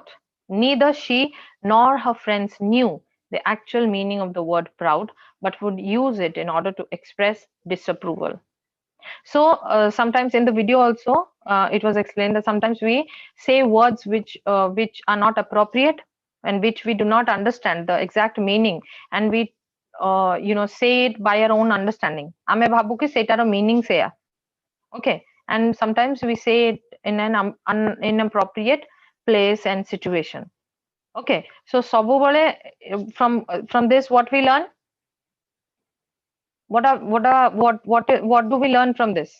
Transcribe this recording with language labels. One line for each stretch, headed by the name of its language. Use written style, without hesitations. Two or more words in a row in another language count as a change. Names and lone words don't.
English: Neither she nor her friends knew the actual meaning of the word proud, but would use it in order to express disapproval. So sometimes in the video also, it was explained that sometimes we say words which are not appropriate and which we do not understand the exact meaning, and we say it by our own understanding.
Odia: ଆମେ ଭାବୁ କି ସେଇଟାର meaning ସେଇଆ.
English: Okay, and sometimes we say it in an inappropriate place and situation. Okay, so ସବୁବେଳେ from this what we learn, what do we learn from this?